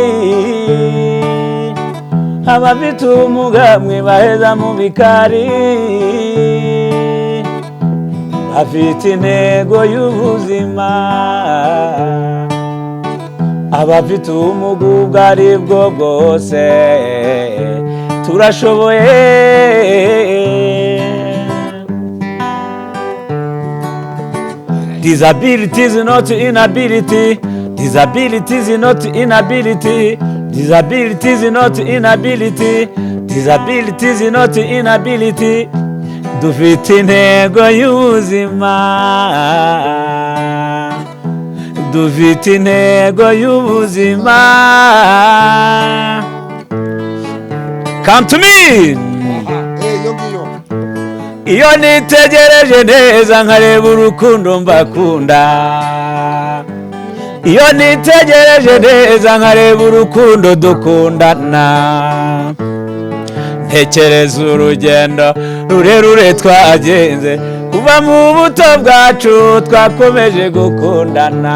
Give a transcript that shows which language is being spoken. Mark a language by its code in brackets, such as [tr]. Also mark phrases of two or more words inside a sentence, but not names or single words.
[rw] abafite ubumuga mwe baheza mu bikari, bafite intego y'ubuzima, abafite ubumuga ubwo ari bwo bwose turashoboye. [en] Disability is not inability, disability is not inability, disability is not inability, disability is not inability. [rw] Dufite intego y'ubuzima, dufite intego y'ubuzima. [en] Come to me. [rw] Iyo nitegereje neza nkareba urukundo mbakunda, iyo nitegereje neza nkareba urukundo dukundana, ntekereza urugendo rurerure twagenze kuva mu buto bwacu twakomeje gukundana.